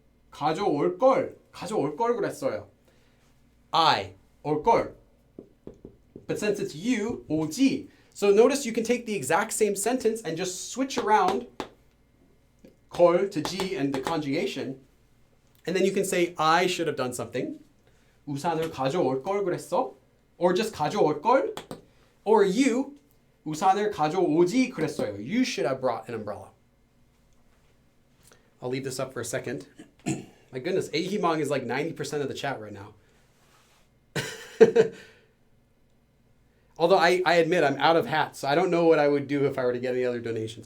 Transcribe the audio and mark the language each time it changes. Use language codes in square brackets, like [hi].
[ko] 가져올 걸. 가져올 걸 그랬어요. I, 올 걸. [en] But since it's you, 오지. So notice you can take the exact same sentence and just switch around 걸 to G and the conjugation. And then you can say, I should have done something. [ko] 우산을 가져올 걸 그랬어. [en] Or just [ko] 가져올 걸. [en] Or you, [ko] 우산을 가져오지 그랬어요. [en] You should have brought an umbrella. I'll leave this up for a second. My goodness, Ahimong is like 90% of the chat right now. Although I admit I'm out of hats, so I don't know what I would do if I were to get any other donations.